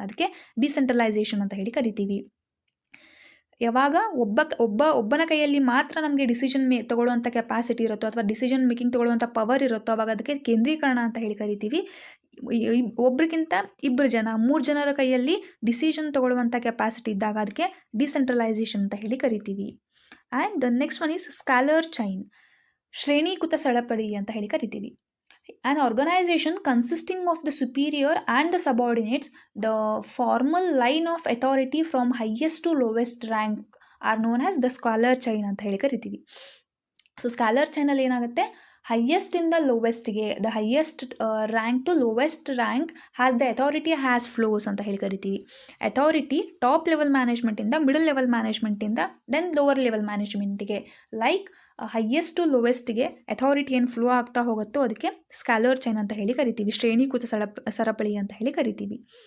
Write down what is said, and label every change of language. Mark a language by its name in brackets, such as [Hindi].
[Kannada] ಅದಕ್ಕೆ ಡಿಸೆಂಟ್ರಲೈಸೇಷನ್ ಅಂತ ಕರಿತೀವಿ. ಯಾವಾಗ ಒಬ್ಬನ ಕೈಯಲ್ಲಿ ಮಾತ್ರ ನಮಗೆ ಡಿಸಿಷನ್ ತೊಗೊಳ್ಳುವಂಥ ಕೆಪಾಸಿಟಿ ಇರುತ್ತೋ ಅಥವಾ ಡಿಸಿಷನ್ ಮೇಕಿಂಗ್ ತೊಗೊಳ್ಳುವಂಥ ಪವರ್ ಇರುತ್ತೋ ಅವಾಗ ಅದಕ್ಕೆ ಕೇಂದ್ರೀಕರಣ ಅಂತ ಕರಿತೀವಿ. ಒಬ್ರಿಗಿಂತ 2 ಜನ 3 ಜನರ ಕೈಯಲ್ಲಿ ಡಿಸಿಷನ್ ತೊಗೊಳ್ಳುವಂಥ ಕೆಪಾಸಿಟಿ ಇದ್ದಾಗ ಅದಕ್ಕೆ ಡಿಸೆಂಟ್ರಲೈಸೇಷನ್ ಅಂತ ಕರಿತೀವಿ. [English] and the next one is scalar chain, [Kannada] ಶ್ರೇಣೀಕೃತ ಸರಪಳಿ ಅಂತ ಕರಿತೀವಿ. [English] An organization consisting of the superior and the subordinates, the formal line of authority from highest to lowest rank are known as the scalar chain [Kannada] ಅಂತ ಕರಿತೀವಿ. So scalar ಚೈನಲ್ಲಿ ಏನಾಗುತ್ತೆ, highest ಇಂದ ಲೋವೆಸ್ಟ್ಗೆ, [English] the highest rank to lowest rank has the authority has flows [Kannada] ಅಂತ ಕರಿತೀವಿ. Authority top level ಮ್ಯಾನೇಜ್ಮೆಂಟಿಂದ middle level ಮ್ಯಾನೇಜ್ಮೆಂಟಿಂದ then lower level ಮ್ಯಾನೇಜ್ಮೆಂಟಿಗೆ, like highest to ಲೋವೆಸ್ಟ್ಗೆ authority ಏನು flow ಆಗ್ತಾ ಹೋಗುತ್ತೋ ಅದಕ್ಕೆ ಸ್ಕ್ಯಾಲರ್ ಚೈನ್ ಅಂತ ಕರಿತೀವಿ, ಶ್ರೇಣೀಕೃತ ಸರಪಳಿ ಅಂತ ಕರಿತೀವಿ.